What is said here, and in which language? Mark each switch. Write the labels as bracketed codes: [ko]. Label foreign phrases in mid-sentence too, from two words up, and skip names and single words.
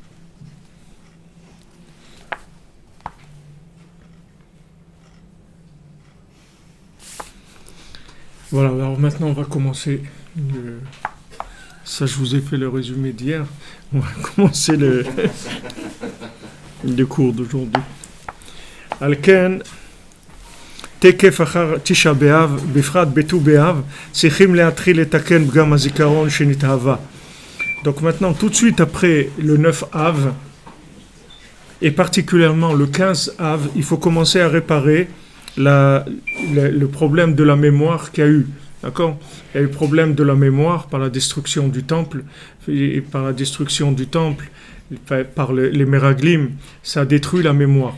[fr] Voilà, alors maintenant on va commencer. Ça, je vous ai fait le résumé d'hier. On va commencer le cours d'aujourd'hui. [he] Alken, תקף אחר תשעה באב, בפרט בט"ו באב, צריכים להתחיל לתקן פגם הזיכרון שנתהווה. [fr] Donc maintenant, tout de suite après le 9 Av, et particulièrement le 15 Av, il faut commencer à réparer le problème de la mémoire qu'il y a eu. D'accord? Il y a eu le problème de la mémoire par la destruction du temple, et par la destruction du temple, par les Meraglim, ça a détruit la mémoire.